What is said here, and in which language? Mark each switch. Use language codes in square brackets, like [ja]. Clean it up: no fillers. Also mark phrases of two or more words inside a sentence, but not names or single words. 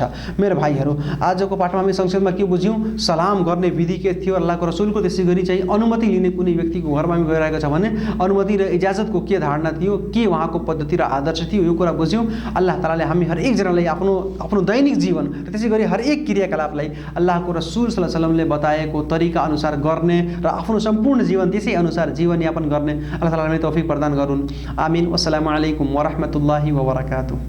[ne] मेरो भाइहरू, आजको पाठमा हामी संक्षेपमा के बुझ्यौँ? सलाम गर्ने विधि के थियो अल्लाहको रसुलको, त्यसै गरी चाहिँ अनुमति लिने कुनै व्यक्तिको घरमा हामी गइरहेको छ भने अनुमति र इजाजतको के धारणा थियो, के उहाँको पद्धति र आदर्श थियो, यो कुरा बुझ्यौँ। अल्लाह तालाले हामी हरेकजनालाई आफ्नो दैनिक जीवन र त्यसै गरी हरेक क्रियाकलापलाई अल्लाहको रसुल [ar] صلى الله عليه وسلم [ne] बताएको तरिका अनुसार गर्ने र आफ्नो सम्पूर्ण जीवन त्यसै अनुसार जीवनयापन गर्ने अल्लाह ताला हामीलाई तौफिक प्रदान गरून्। आमीन। [ar] والسلام عليكم ورحمة الله وبركاته.